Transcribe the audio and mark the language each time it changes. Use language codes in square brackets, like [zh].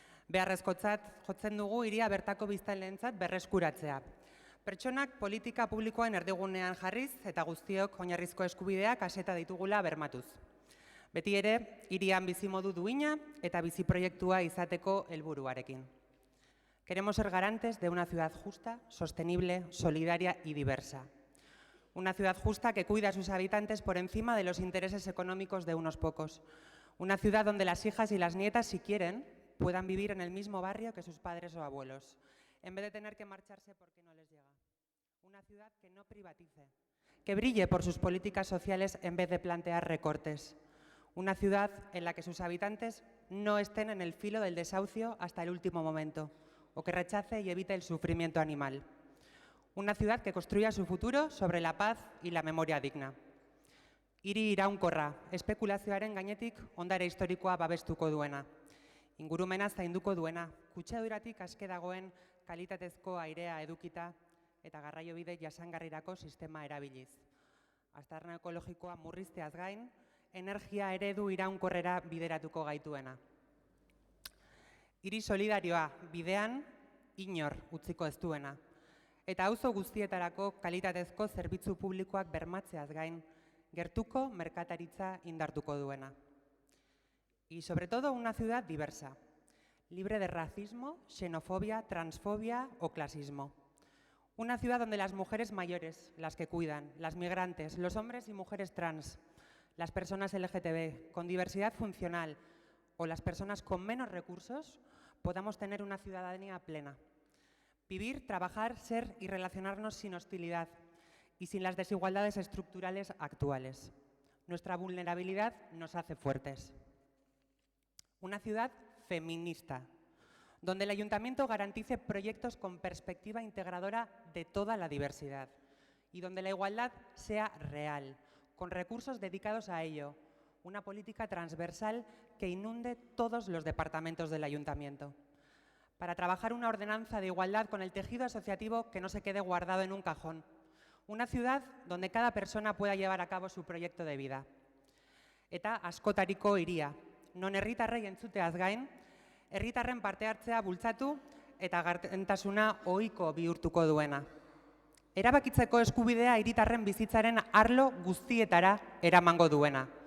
[eu] Beharrezkotzat jotzen dugu hiria bertako biztanleentzat berreskuratzea. Pertsonak politika publikoen erdigunean jarriz eta guztiok oinarrizko eskubideak aseta ditugula bermatuz. Beti ere, hirian bizimodu duina eta biziproiektua izateko helburuarekin. [es] Queremos ser garantes de una ciudad justa, sostenible, solidaria y diversa. Una ciudad justa que cuida a sus habitantes por encima de los intereses económicos de unos pocos. Una ciudad donde las hijas y las nietas, si quieren, puedan vivir en el mismo barrio que sus padres o abuelos, en vez de tener que marcharse porque no les llega. Una ciudad que no privatice, que brille por sus políticas sociales en vez de plantear recortes. Una ciudad en la que sus habitantes no estén en el filo del desahucio hasta el último momento, o que rechace y evite el sufrimiento animal. Una ciudad que construya su futuro sobre la paz y la memoria digna. [eu] Hiri iraunkorra, espekulazioaren gainetik ondare historikoa babestuko duena. Ingurumena zainduko duena, kutsaduratik aske dagoen kalitatezko airea edukita eta garraiobide jasangarrirako sistema erabiliz. Aztarna ekologikoa murrizteaz gain, energia eredu iraunkorrera bideratuko gaituena. Hiri solidarioa bidean inor utziko ez duena. Eta auzo guztietarako kalitatezko zerbitzu publikoak bermatzeaz gain, gertuko merkataritza indartuko duena. [es] Y sobre todo una ciudad diversa, libre de racismo, xenofobia, transfobia o clasismo. Una ciudad donde las mujeres mayores, las que cuidan, las migrantes, los hombres y mujeres trans, las personas LGTB con diversidad funcional o las personas con menos recursos podamos tener una ciudadanía plena. Vivir, trabajar, ser y relacionarnos sin hostilidad y sin las desigualdades estructurales actuales. Nuestra vulnerabilidad nos hace fuertes. Una ciudad feminista, donde el ayuntamiento garantice proyectos con perspectiva integradora de toda la diversidad y donde la igualdad sea real, con recursos dedicados a ello, una política transversal que inunde todos los departamentos del ayuntamiento, para trabajar una ordenanza de igualdad con el tejido asociativo que no se quede guardado en un cajón, una ciudad donde cada persona pueda llevar a cabo su proyecto de vida. [eu] Eta askotariko hiria, non herritarrei entzuteaz gain, herritarren parte hartzea bultzatu eta gardentasuna ohiko bihurtuko duena. Erabakitzeko eskubidea hiritarren bizitzaren arlo guztietara eramango duena.